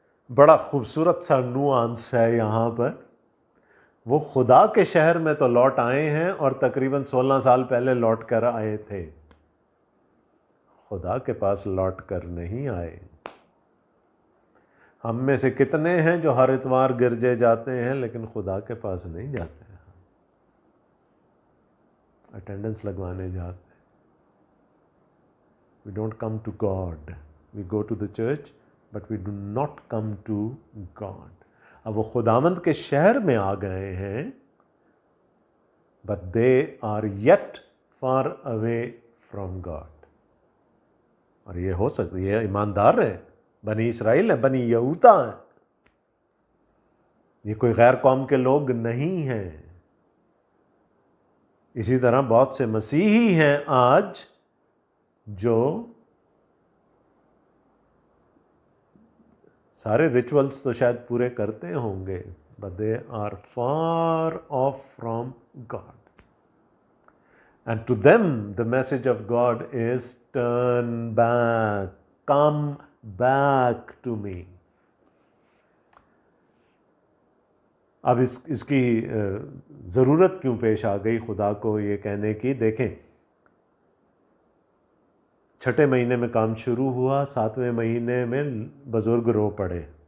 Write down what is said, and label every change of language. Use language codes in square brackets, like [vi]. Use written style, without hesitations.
[ur] بڑا خوبصورت سا نوانس ہے یہاں پر۔ وہ خدا کے شہر میں تو لوٹ آئے ہیں، اور تقریباً 16 سال پہلے لوٹ کر آئے تھے، خدا کے پاس لوٹ کر نہیں آئے۔ ہم میں سے کتنے ہیں جو ہر اتوار گرجے جاتے ہیں لیکن خدا کے پاس نہیں جاتے ہیں، اٹینڈنس لگوانے جاتے ہیں۔ [en] We don't come to God. We go to the church, but we do not come to God. [ur] اب وہ خداوند کے شہر میں آ گئے ہیں، [en] but they are yet far away from God. [ur] اور یہ ہو سکتا ہے، یہ ایماندار ہے، بنی اسرائیل ہے، بنی یہودا ہے، یہ کوئی غیر قوم کے لوگ نہیں ہیں۔ اسی طرح بہت سے مسیحی ہیں آج جو سارے ریچولز تو شاید پورے کرتے ہوں گے، [en] but they are far off from God. And to them the message of God is turn back, come back to me. [ur] اب اس کی ضرورت کیوں پیش آ گئی خدا کو یہ کہنے کی؟ دیکھیں، چھٹے مہینے میں کام شروع ہوا، 7ویں مہینے میں بزرگ رو پڑے.